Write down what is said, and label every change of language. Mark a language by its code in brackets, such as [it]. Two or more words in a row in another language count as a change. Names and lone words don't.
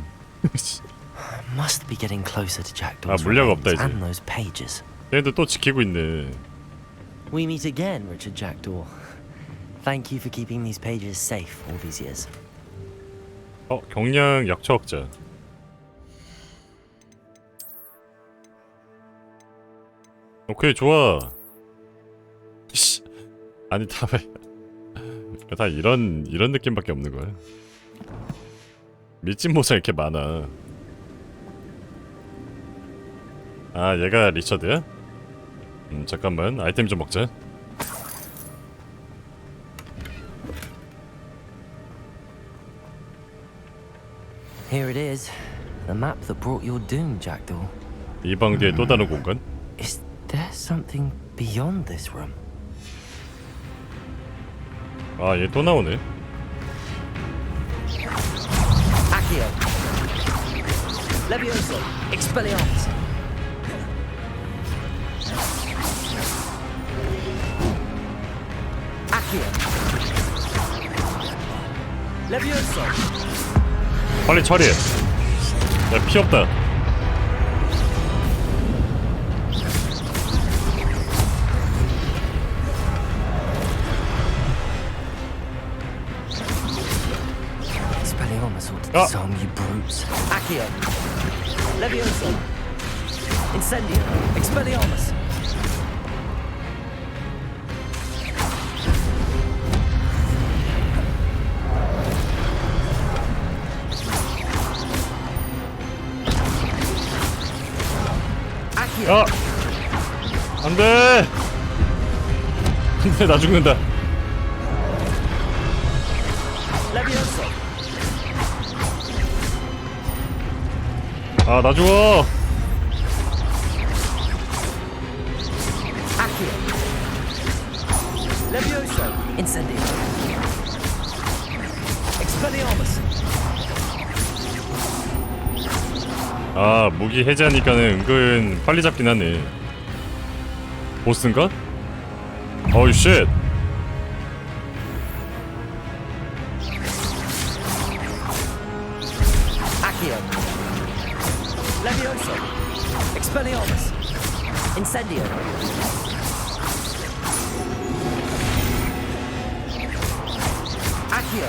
[en] Must be getting closer to [ko] 아 [en] Jackdaw's [ko] 물약 [en] remains [ko] 없다 이제. [en] and those pages. [ko] 얘도 또 지키고 있네. [en] We meet again, Richard Jackdaw. Thank you for keeping these pages safe all these years. [ko] 경량 약초 학자. 오케이 좋아. 씨. 아니 다 이런 느낌밖에 없는 거야. 밀짚 모자 이렇게 많아. 아 얘가 리처드야? 잠깐만 아이템 좀 먹자. [en] Here it is, the map that brought your doom, Jackdaw. [ko] 이 방 뒤에 또 다른 공간? [en] Is there something beyond this room? [ko] 아 얘 또 나오네. [en] Accio. Levioso. Expelliarmus. Accio. Levioso. [ko] 빨리 처리해. 야 피 없다. [en] Expelliarmus ought to disarm you brutes. Accio. Levioso. Incendio. Expelliarmus. [ko] 야! 안돼! 안돼 나 죽는다. [en] Levioso. [ko] 아 나 죽어. [en] Accio. Levioso. Incendio. Expelliarmus. [ko] 아 무기 해제하니까는 은근 빨리 잡긴 하네. 보스인가? 어이 쉣. [en] Accio. Levioso. Expelliarmus. Incendio. Accio.